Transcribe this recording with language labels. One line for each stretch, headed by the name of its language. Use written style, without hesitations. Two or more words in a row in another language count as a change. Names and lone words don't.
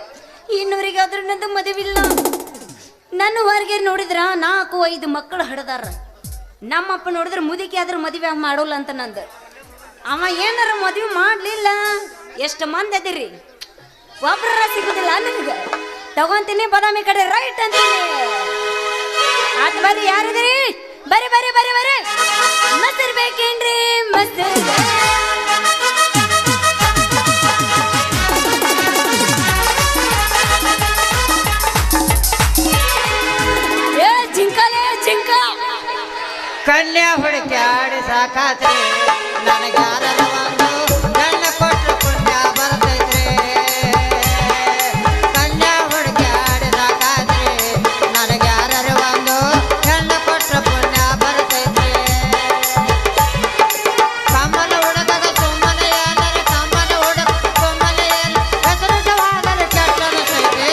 Kannada: ಇನ್ನೂರಿಗೆ ಆದ್ರೂ ನಂದು ಮದುವಿಲ್ಲ. ನನ್ನ ಹೊರಗೆ ನೋಡಿದ್ರ 4-5 ಮಕ್ಕಳು ಹಡದಾರ. ನಮ್ಮಪ್ಪ ನೋಡಿದ್ರ ಮುದುಕಿ ಆದ್ರ ಮದುವೆ ಮಾಡೋಲ್ಲ ಅಂತ ನಂದು. ಅವ ಏನಾರ ಮದುವೆ ಮಾಡ್ಲಿಲ್ಲ. ಎಷ್ಟು ಮಂದಿ ಅದಿರಿ ಒಬ್ರ ಸಿಗುದಿಲ್ಲ ನನಗ. ತಗೊಂತೀನಿ ಬದಾಮಿ ಕಡೆ ರೈಟ್ ಅಂತೀನಿ. ಆತ್ ಬರ್ರಿ ಯಾರಿದ್ರಿ? ಬರಿ ಬರಿ ಬರಿ ಬರಿ ಮಸ್ತ್ ಬೇಕೇನ್ರಿ? ಮಸ್ತ್ ಏ ಜಿಂಕಲೇ ಜಿಂಕ ಕನ್ಯಾ ಹುಡುಕ್ಯಾಡಿ ಸಾಕಾತ್ರಿ ನನಗ್ಯಾರ ಒಂದು ನನ್ನ ಕೊಟ್ಟ ಪುಣ್ಯ ಬರ್ತೈತ್ರಿ. ಕನ್ಯಾ ಹುಡುಕ್ಯಾಡಿ ಸಾಕಾತ್ರಿ ನನಗ್ಯಾರ ಒಂದು ನನ್ನ ಕೊಟ್ಟ ಪುಣ್ಯ ಬರ್ತೈತ್ರಿ. ಕಮ್ಮನ ಹುಡುಗದ ಸುಮ್ಮನೆ ಏನರೆ ಕಮ್ಮನ ಹುಡುಗ ಸುಮ್ಮನೆ ಏನು ಹೆಸರು ಜವಾದರೆ ಕೆಟ್ಟ ಅನಿಸೈತಿ.